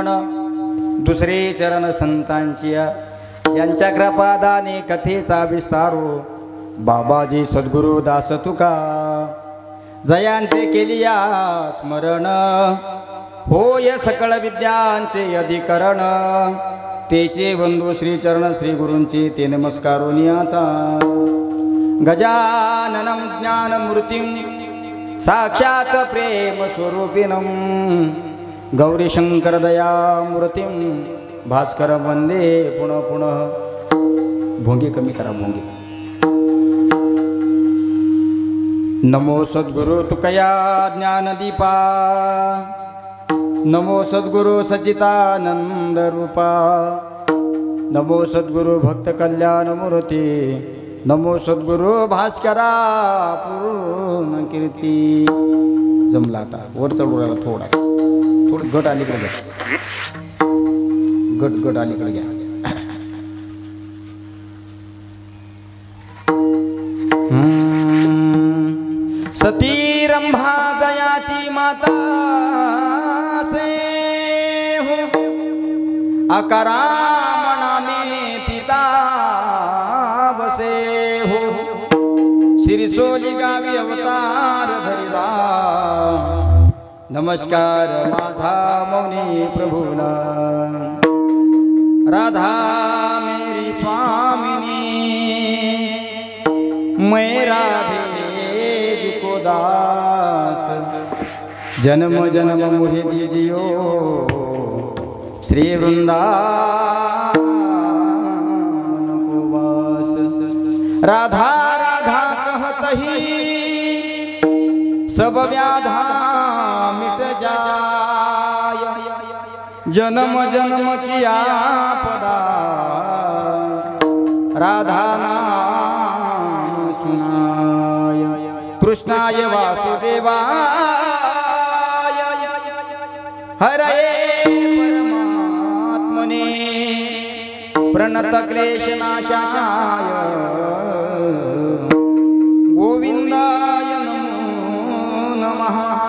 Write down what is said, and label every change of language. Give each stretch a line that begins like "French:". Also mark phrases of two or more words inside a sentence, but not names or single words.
Marathi: दुसरे चरण संतांचिया, ज्यांच्या कृपादाने कथेचा विस्तारो, बाबाजी सद्गुरु दास तुका, जयांचे केलिया स्मरण, होय सकळ विद्यांचे अधिकरण. तेचे बंधू श्री चरण श्री गुरूंचे ते नमस्कारोनी आता.
Sanskrit: गजाननं ज्ञानमूर्तिं साक्षात प्रेम स्वरूपिणं, गौरी शंकर दयामूर्तिं भास्कर वंदे पुनः पुनः.
Marathi: भोंगे कमी करा, भोंगे. नमो सद्गुरु तुकया ज्ञानदीपा, नमो सद्गुरु सच्चिदानंद रूपा, नमो सद्गुरु भक्त कल्याण मूर्ती, नमो सद्गुरु भास्करा पूर्ण कीर्ती. जमला आता वर चढू राहिला, थोडा थोडं गट अलीकडे घ्या, गट अलीकडे घ्या. सती रंभा जयाची माता से हो, आकारा मनामे पिता बसे हो. शिरसोली गावी अवतार धरिला, नमस्कार माझा मौनी प्रभूला.
Hindi: राधा मेरी स्वामिनी, मैं राधे को दास, जन्म जन्म मुहे दीजियो श्री वृंदावन को वास. राधा राधा कहत ही सब व्याधा मिट जाय, जन्म जन्म किया पदा राधा नाम सुनाय।
Sanskrit: कृष्णाय वासुदेवाय हरे परमात्मने प्रणत क्लेशनाशाय गोविंदाय नमो नमः।